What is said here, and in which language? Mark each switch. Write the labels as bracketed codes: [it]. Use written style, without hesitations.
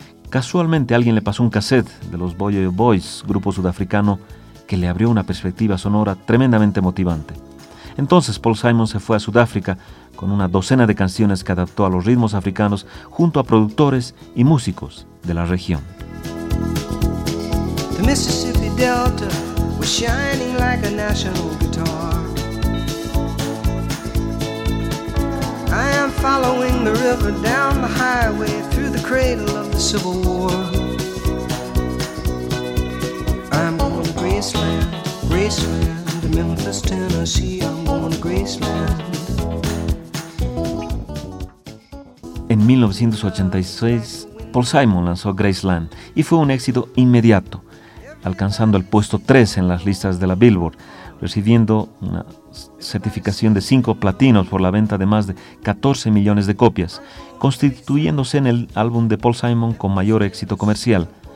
[es] Casualmente alguien le pasó un cassette de los Boyo Boys, grupo sudafricano, que le abrió una perspectiva sonora tremendamente motivante. Entonces Paul Simon se fue a Sudáfrica con una docena de canciones que adaptó a los ritmos africanos junto a productores y músicos de la región. [en] The Mississippi Delta was shining like a national guitar. I am following the river down the highway through the cradle of the Civil War. I'm going to Graceland, Graceland, to Memphis, Tennessee. I'm going to Graceland. [es] En 1986, Paul Simon lanzó Graceland y fue un éxito inmediato, alcanzando el puesto 3 en las listas de la Billboard, recibiendo una certificación de 5 platinos por la venta de más de 14 millones de copias, constituyéndose en el álbum de Paul Simon con mayor éxito comercial.